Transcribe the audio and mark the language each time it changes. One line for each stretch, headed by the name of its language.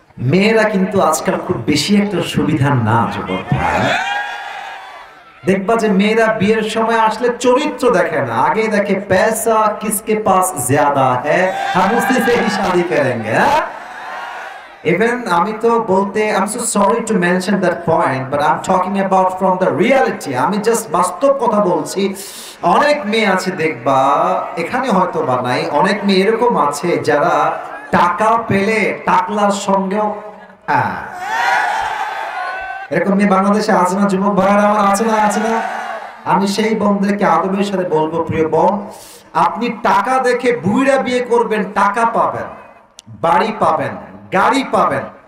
Bangla: মেয়েরা কিন্তু আজকাল খুব বেশি একটা সুবিধা না যুবক ভাই। দেখবা যে মেয়েরা বিয়ের সময় আসলে চরিত্র দেখে না, আগে দেখে
Hindi: पैसा किसके पास ज्यादा है, हम उसी से ही शादी करेंगे।
English: Even
Bangla: আমি তো বলতে,
English: I'm so sorry to mention that point, but I'm talking about from the reality.
Bangla: আমি জাস্ট বাস্তব কথা বলছি। অনেক মেয়ে আছে দেখবা, এখানে হয়তো বা নাই, অনেক মেয়ে এরকম আছে যারা টাকা পেলে টাকলার সঙ্গেও, হ্যাঁ এরকম মেয়ে বাংলাদেশে আছে না যুবক ভাইরা আমার? আছে না, আছে না? আমি সেই বোনদেরকে আদবের সাথে বলবো, প্রিয় বোন, আপনি টাকা দেখে বুইড়া বিয়ে করবেন, টাকা পাবেন, বাড়ি পাবেন, গাড়ি পাবেন,